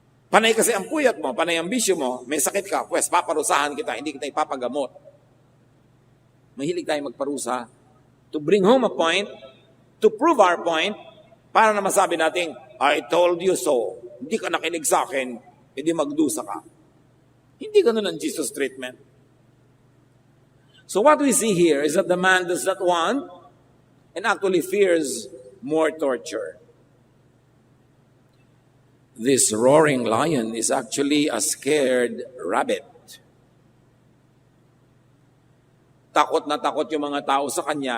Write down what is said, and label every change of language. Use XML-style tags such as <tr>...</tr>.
<tl>Panay kasi ang puyat mo, panay ang bisyo mo, may sakit ka, pues paparusahan kita, hindi kita ipapagamot. Mahilig tayo magparusa</tl> <en>to bring home a point, to prove our point,</en> <tl>para na masabi natin,</tl> <en>I told you so.</en> <tl>Hindi ka nakinig sa akin, hindi magdusa ka. Hindi ganun ang Jesus treatment.</tl> <en>So what we see here is that the man does not want and actually fears more torture. This roaring lion is actually a scared rabbit.</en> <tl>Takot na takot yung mga tao sa kanya.</tl>